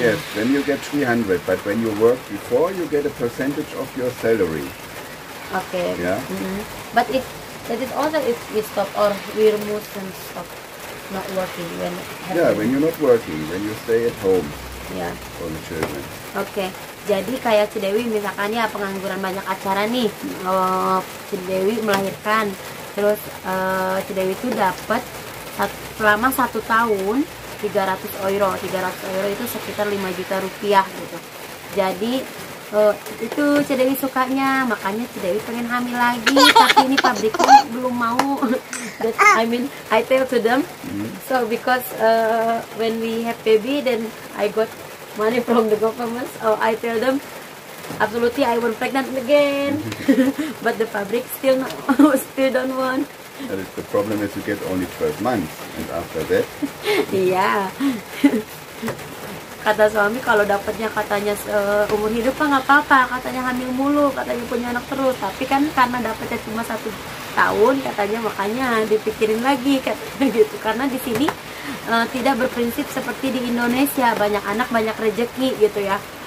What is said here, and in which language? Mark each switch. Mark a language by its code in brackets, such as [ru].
[en] Yes, then you get 300, but when you work before, you get a percentage of your salary. Okay. Yeah. But that is also if we stop or we remove and stop not working when. When you're not working, when you stay at home. Yeah. For the children. [id] Oke. Jadi kayak Cedewi misalkan ya pengangguran banyak acara nih, Cedewi melahirkan, terus Cedewi itu dapat selama 1 tahun 300 euro. 300 euro itu sekitar 5 juta rupiah gitu. Jadi itu Cedewi sukanya, makanya Cedewi pengen hamil lagi, tapi ini pabriknya belum mau. [en] I mean, I tell to them, so because when we have baby, then I got money from the government, so I tell them, absolutely I want pregnant again, but the fabric still don't want. The problem is you get only 12 months, and after that. [id] Iya. Kata suami kalau dapatnya katanya umur hidup kan nggak apa-apa, katanya hamil mulu, katanya punya anak terus, tapi kan karena dapatnya cuma 1 tahun katanya, makanya dipikirin lagi katanya gitu. Karena di sini tidak berprinsip seperti di Indonesia, banyak anak banyak rezeki gitu ya.